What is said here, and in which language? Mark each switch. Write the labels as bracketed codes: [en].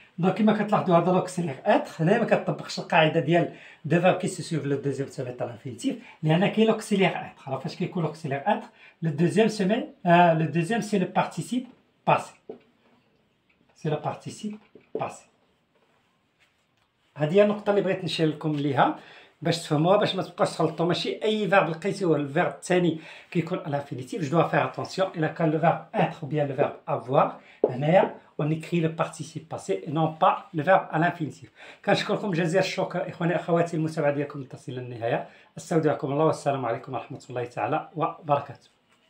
[fr] donc [ar] كما كتلاحظوا هذا [fr] l'auxiliaire être [ar] هنا ما كتطبقش القاعده ديال [fr] deux verbes qui se suivent le deuxième se met à l'infinitif [ar] لان كاين [fr] l'auxiliaire être. alors [ar] فاش كيكون [fr] l'auxiliaire être le deuxième se met le deuxième c'est le participe passé. c'est le participe passé. [ar] هذه هي النقطه اللي بغيت نشير لكم ليها باش تفهموها باش ما تبقاوش تخلطوا. ماشي اي فيرب لقيتوه الفيرب الثاني كيكون على l'infinitif. [fr] je dois faire attention [ar] الا كان [fr] le verbe être ou bien le verbe avoir [ar] هنايا [fr] on écrit le participe passé et non pas le verbe à l'infinitif. [ar] كنشكركم جزيل الشكر اخواني اخواتي المتابعه ديالكم تصل للنهايه. استودعكم الله والسلام عليكم ورحمه الله تعالى وبركاته.